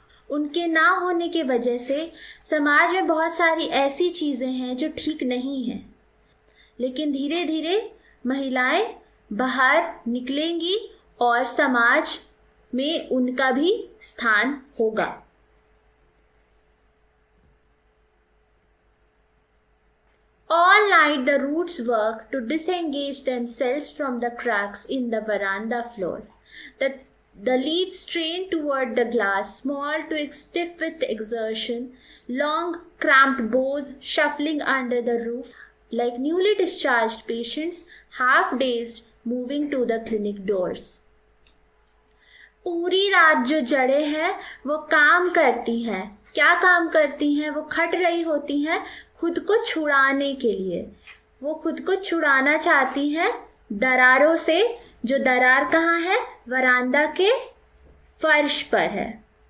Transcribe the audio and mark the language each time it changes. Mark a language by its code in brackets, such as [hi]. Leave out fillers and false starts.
[hi] उनके ना होने के वजह से समाज में बहुत सारी ऐसी चीज़ें हैं जो ठीक नहीं हैं। लेकिन धीरे धीरे महिलाएं बाहर निकलेंगी और समाज में उनका भी स्थान होगा। [en] All night the roots work to disengage themselves from the cracks in the veranda floor. The The leaves strain toward the glass, small twigs stiff with exertion, long cramped boughs shuffling under the roof, like newly discharged patients, half dazed, moving to the clinic doors. [hi] पूरी रात जो जड़ें हैं वो काम करती हैं. क्या काम करती हैं? वो खट रही होती हैं खुद को छुड़ाने के लिए. वो खुद को छुड़ाना चाहती हैं दरारों से. जो दरार कहाँ है? वरांदा के फर्श पर है.